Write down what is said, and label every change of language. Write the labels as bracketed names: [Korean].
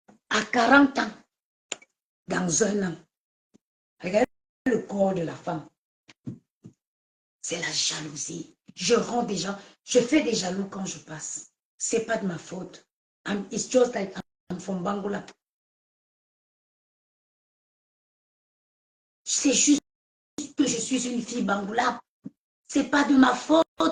[French] À 40 ans, dans un an. Regardez le corps de la femme. C'est la jalousie. Je rends des gens, je fais des jaloux quand je passe. C'est pas de ma faute. [English] It's just like I'm from Bangola. [French] C'est juste que je suis une fille Bangola. C'est pas de ma faute.